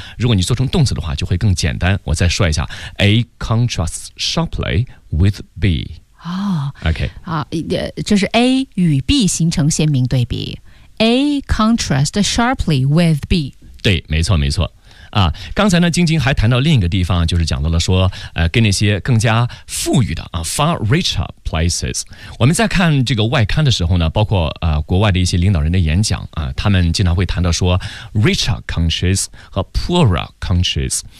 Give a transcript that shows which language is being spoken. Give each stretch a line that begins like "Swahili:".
Chinese: 如果你做成动词的话，就会更简单。我再说一下 ，
English: A contrasts sharply with B。
Chinese: 哦，OK，啊，这是 A 与 B 形成鲜明对比 ，
English: A contrast sharply with B。
Chinese: 对，没错，没错。啊，刚才呢，晶晶还谈到另一个地方，就是讲到了说，跟那些更加富裕的啊 ，
English: far richer places。
Chinese: 我们在看这个外刊的时候呢，包括国外的一些领导人的演讲啊，他们经常会谈到说 ，
English: richer countries
Chinese: 和
English: poorer countries。